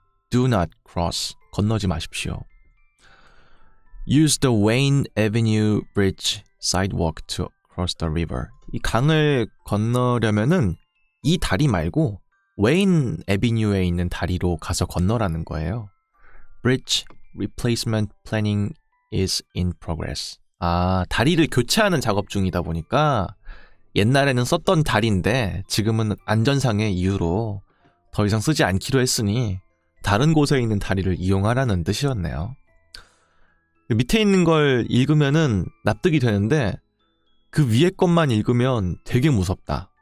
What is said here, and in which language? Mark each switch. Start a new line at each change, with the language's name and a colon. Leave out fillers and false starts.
English: Do not cross,
Korean: 건너지 마십시오.
English: Use the Wayne Avenue Bridge sidewalk to cross the river.
Korean: 이 강을 건너려면은 이 다리 말고 웨인 애비뉴에 있는 다리로 가서 건너라는 거예요.
English: Bridge replacement planning is in progress.
Korean: 다리를 교체하는 작업 중이다 보니까 옛날에는 썼던 다리인데 지금은 안전상의 이유로 더 이상 쓰지 않기로 했으니 다른 곳에 있는 다리를 이용하라는 뜻이었네요. 밑에 있는 걸 읽으면은 납득이 되는데 그 위에 것만 읽으면 되게 무섭다.